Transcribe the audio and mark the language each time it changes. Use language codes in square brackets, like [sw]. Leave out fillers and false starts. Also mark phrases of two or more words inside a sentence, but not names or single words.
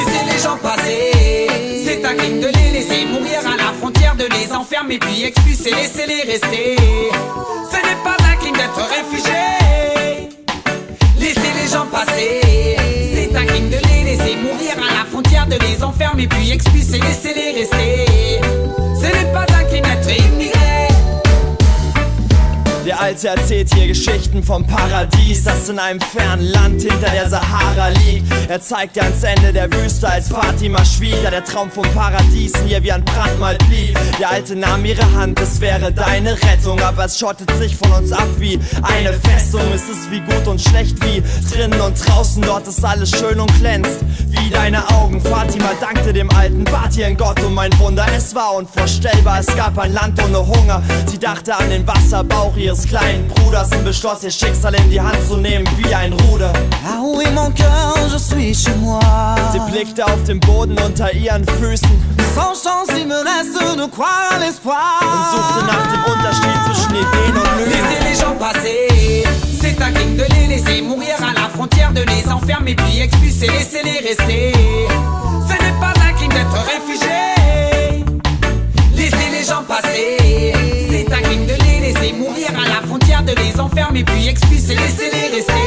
[fr] Laissez les gens passer. C'est un crime de les laisser mourir à la frontière, de les enfermer puis expulser, laissez-les rester. Ce n'est pas un crime d'être réfugié. Laissez les gens passer. C'est un crime de les laisser mourir à la frontière, de les enfermer puis expulser, laissez-les rester. Ce n'est pas un crime d'être immigré. [de] Der Alte erzählt hier Geschichten vom Paradies, das in einem fernen Land hinter der Sahara liegt. Er zeigt dir ans Ende der Wüste, als Fatima schwieg, da der Traum vom Paradies in ihr wie ein Brandmal blieb. Der Alte nahm ihre Hand, es wäre deine Rettung, aber es schottet sich von uns ab wie eine Festung. Es ist wie gut und schlecht, wie drinnen und draußen, dort ist alles schön und glänzt wie deine Augen. Fatima dankte dem Alten, bat ihren Gott um ein Wunder. Es war unvorstellbar, es gab ein Land ohne Hunger. Sie dachte an den Wasserbauch ihres kleinen Bruders und beschloss, ihr Schicksal in die Hand zu nehmen wie ein Ruder. [fr] Ah oui, mon cœur, je suis chez moi. [de] Sie blickte auf den Boden unter ihren Füßen [fr] Sans chance, il me reste de croire à l'espoir. [de] und suchte nach dem Unterschied zwischen Ideen und Lügen. [fr] Laissez les gens passer. C'est un crime de les laisser mourir à la frontière, de les enfermer puis expulser, laissez-les rester. Ce n'est pas un crime d'être réfugié. Laissez les gens passer. C'est un crime de les laisser mourir à la frontière, de les enfermer puis expulser, laissez-les rester.